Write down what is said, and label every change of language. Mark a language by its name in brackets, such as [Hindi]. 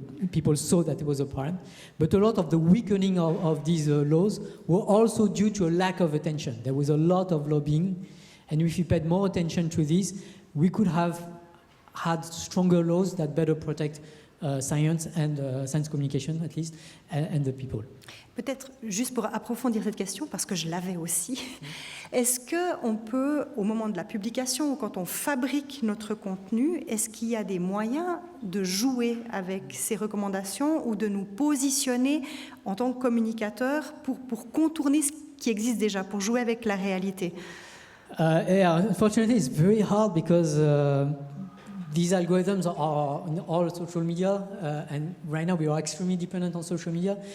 [English] People saw that it was a problem. But a lot of the weakening of these laws were also due to a lack of attention. There was a lot of lobbying, and if you paid more attention to this, we could have had stronger laws that better protect science and science communication, at least, and the people. [French] Peut-être juste pour approfondir cette question, parce que je l'avais aussi, est-ce qu'on peut, au moment de la publication ou quand on fabrique notre contenu, est-ce qu'il y a des moyens de jouer avec ces recommandations ou de nous positionner en tant que communicateurs pour contourner ce qui existe déjà, pour jouer avec la réalité? [English] Yeah, unfortunately, it's very hard because these algorithms are in all social media, and right now we are extremely dependent on social media.